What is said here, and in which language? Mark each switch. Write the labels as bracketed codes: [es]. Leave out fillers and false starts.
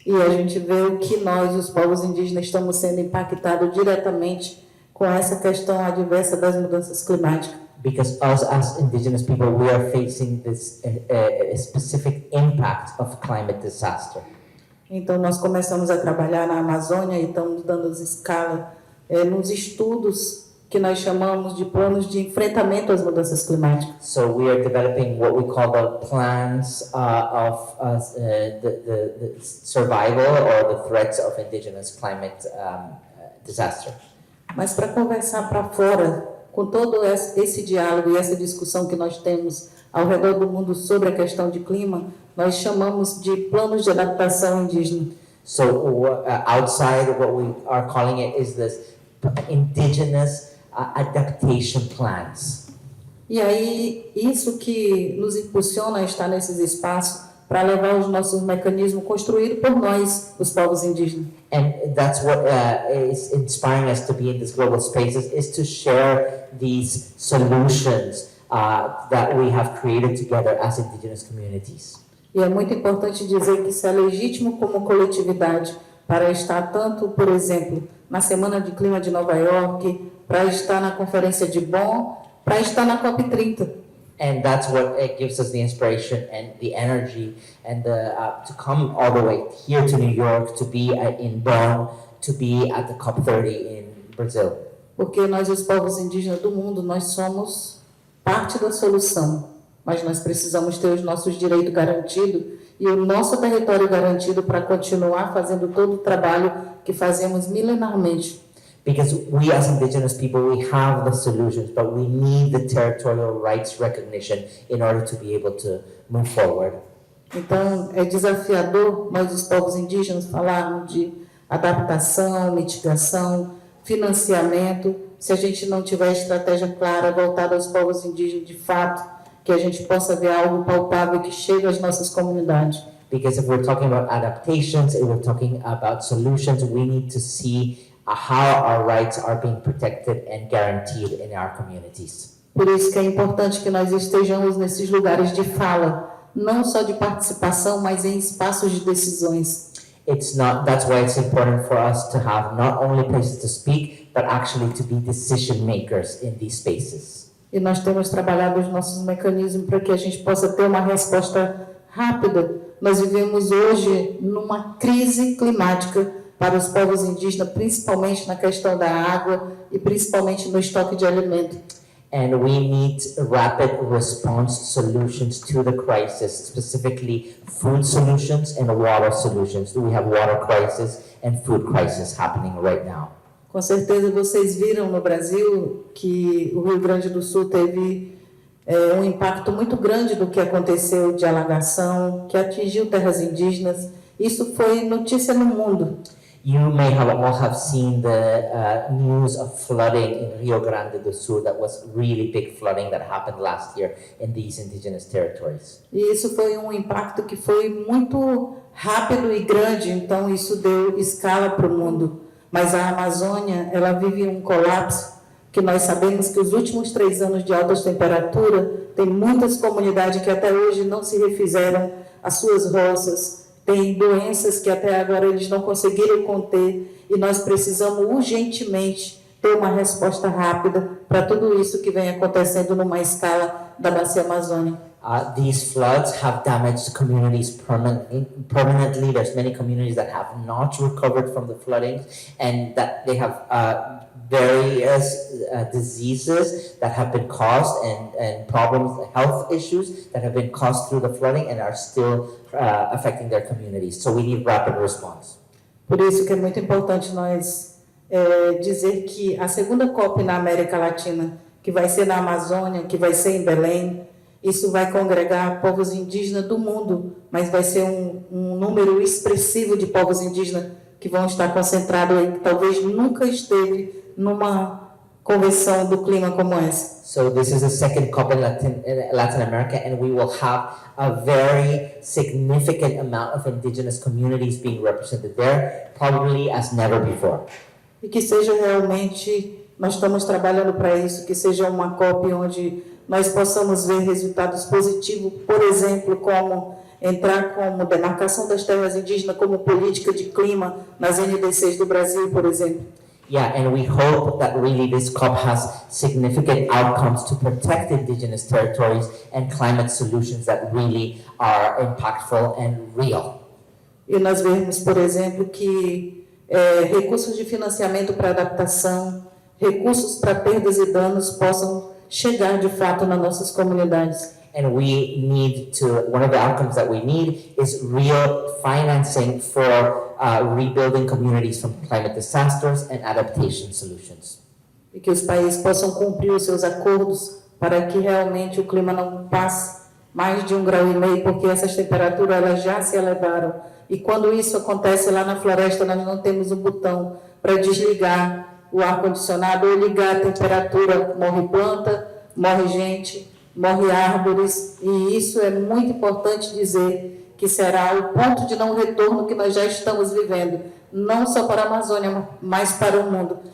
[pt] E a gente vê o que nós, os povos indígenas, estamos sendo impactados diretamente com essa questão adversa das mudanças climáticas. [en] Because us as indigenous people, we are facing this specific impact of climate disaster. [pt] Então nós começamos a trabalhar na Amazônia e estamos dando escala nos estudos que nós chamamos de planos de enfrentamento às mudanças climáticas. [en] So we are developing what we call the plans of the survival or the threats of indigenous climate disaster. [pt] Mas para conversar para fora, com todo esse diálogo e essa discussão que nós temos ao redor do mundo sobre a questão de clima, nós chamamos de planos de adaptação indígena. [en] So outside, what we are calling it is this indigenous adaptation plans. [pt] E aí, isso que nos impulsiona a estar nesses espaços para levar os nossos mecanismos construídos por nós, os povos indígenas. [en] And that's what is inspiring us to be in these global spaces, is to share these solutions that we have created together as indigenous communities. [pt] E é muito importante dizer que isso é legítimo como coletividade para estar tanto, por exemplo, na Semana de Clima de Nova York, para estar na Conferência de Bonn, para estar na COP30. [en] And that's what gives us the inspiration and the energy and to come all the way here to New York, to be in Bonn, to be at the COP30 in Brazil. [pt] Porque nós, os povos indígenas do mundo, nós somos parte da solução, mas nós precisamos ter os nossos direitos garantidos e o nosso território garantido para continuar fazendo todo o trabalho que fazemos milenarmente. [en] Because we as indigenous people, we have the solutions, but we need the territorial rights recognition in order to be able to move forward. [pt] Então, é desafiador nós, os povos indígenas, falarmos de adaptação, mitigação, financiamento, se a gente não tiver estratégia clara voltada aos povos indígenas de fato, que a gente possa ver algo palpável que chegue às nossas comunidades. [en] Because if we're talking about adaptations, if we're talking about solutions, we need to see how our rights are being protected and guaranteed in our communities. [pt] Por isso que é importante que nós estejamos nesses lugares de fala, não só de participação, mas em espaços de decisões. [en] That's why it's important for us to have not only places to speak, but actually to be decision makers in these spaces. [pt] E nós temos trabalhado os nossos mecanismos para que a gente possa ter uma resposta rápida. Nós vivemos hoje numa crise climática para os povos indígenas, principalmente na questão da água e principalmente no estoque de alimento. [en] and we need rapid response solutions to the crisis, specifically food solutions and water solutions. We have water crisis and food crisis happening right now. [pt] Com certeza vocês viram no Brasil que o Rio Grande do Sul teve um impacto muito grande do que aconteceu de alagação, que atingiu terras indígenas. Isso foi notícia no mundo. [en] You may all have seen the news of flooding in Rio Grande do Sul. That was really big flooding that happened last year in these indigenous territories. [pt] E isso foi um impacto que foi muito rápido e grande, então isso deu escala para o mundo. Mas a Amazônia, ela vive um colapso, que nós sabemos que os últimos 3 anos de altas temperaturas, tem muitas comunidades que até hoje não se refizeram as suas roças, tem doenças que até agora eles não conseguiram conter, e nós precisamos urgentemente ter uma resposta rápida para tudo isso que vem acontecendo numa escala da Bacia Amazônica. [en] These floods have damaged communities permanently. There's many communities that have not recovered from the flooding, and that they have various diseases that have been caused and problems, health issues that have been caused through the flooding and are still affecting their communities. So we need rapid response. [pt] Por isso que é muito importante nós dizer que a segunda COP na América Latina, que vai ser na Amazônia, que vai ser em Belém, isso vai congregar povos indígenas do mundo, mas vai ser um número expressivo de povos indígenas que vão estar concentrados aí, que talvez nunca esteve numa convenção do clima como essa. [en] So this is the second COP in Latin America, and we will have a very significant amount of indigenous communities being represented there, probably as never before. [pt] E que seja realmente, nós estamos trabalhando para isso, que seja uma COP onde nós possamos ver resultados positivos, por exemplo, como entrar como demarcação das terras indígenas, como política de clima nas NDCs do Brasil, por exemplo. [en] Yeah, and we hope that really this COP has significant outcomes to protect indigenous territories and climate solutions that really are impactful and real. [pt] E nós vemos, por exemplo, que recursos de financiamento para adaptação, recursos para perdas e danos possam chegar de fato nas nossas comunidades. [en] And we need to, one of the outcomes that we need is real financing for rebuilding communities from climate disasters and adaptation solutions. [pt] E que os países possam cumprir os seus acordos para que realmente o clima não passe mais de 1,5 graus, porque essas temperaturas elas já se elevaram. E quando isso acontece lá na floresta, nós não temos um botão para desligar o ar-condicionado ou ligar a temperatura, morre planta, morre gente, morre árvores, e isso é muito importante dizer que será o ponto de não retorno que nós já estamos vivendo, não só para a Amazônia, mas para o mundo.